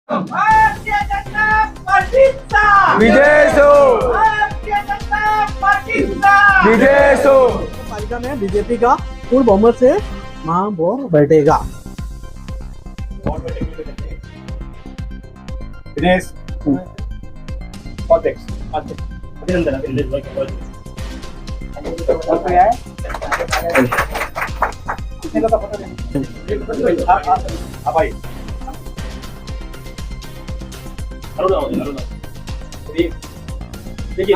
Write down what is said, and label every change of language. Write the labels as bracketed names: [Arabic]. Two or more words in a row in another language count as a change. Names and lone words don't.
[Marathi] भारतीय जनता पार्टीचा विजय सो भारतीय जनता पार्टीचा विजय सो। [Hindi] पालिका में बीजेपी का पूर्ण बहुमत से महापौर बैठेगा। दिनेश अध्यक्ष अभिनंदन अभिनंदन और कोई है कितने लोग का फोटो लेंगे आप आइए अरुण देखिए